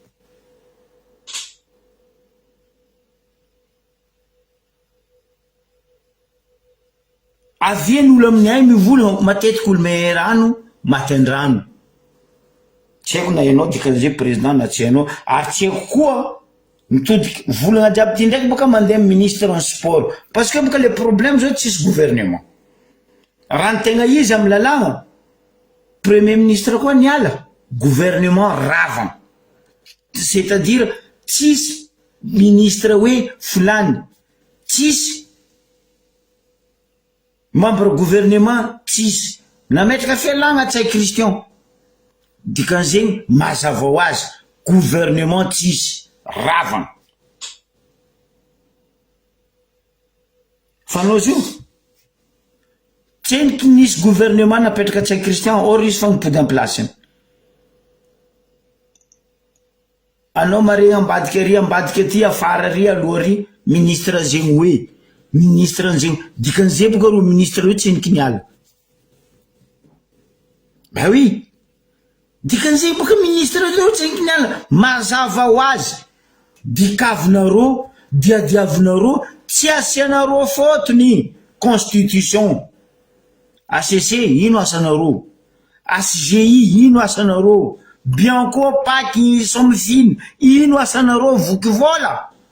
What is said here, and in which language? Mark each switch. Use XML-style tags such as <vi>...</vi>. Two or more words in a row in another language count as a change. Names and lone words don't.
<mg>Avian'olo aminay mivola matetiky olo me rano maty andrano. Tsy haiko na ianao dikan'izay président na tsy hainao, ary tsy haiko koa mitodiky volagna jiaby ty ndraiky baka mandeha</mg> <fr>ministre en sport parce que</fr> <mg>baka</mg> <fr>le problème</fr> <mg>zao tsisy gouvernement. Raha ny tegna izy amy lalagna</mg> <fr>premier ministre</fr> <mg>koa niala, gouvernement ravana,</mg> <fr>c'est-à-dire</fr> <mg>tsisy ministre hoe fulany, tsisy</mg> <fr>membre gouvernement,</fr> <mg>tsisy nametraka fialagna tsay Christian. Dikan'izegny mazava ho azy gouvernement tsisy ravana. Fanao zio tseniky nisy gouvernement napetraka tsay Christian or izy fa mipody</mg> <fr>en place.</fr> <mg>Anao mare ambadika ary ambadika aty afara ary aloha ary ministre zegny hoe ministre zegny dikan'izay boka ro ministre hoe tseniky niala.</mg> <fr>Bah oui,</fr> <mg>dikan'izay boka ministre hoe tseniky niala mazava ho azy dikavinareo diadiavinareo tsy asianareo fotony constitution. ACC ino asanareo, ACGI ino asanareo, Bianco Paky Somfine ino asanareo voky vola.</mg>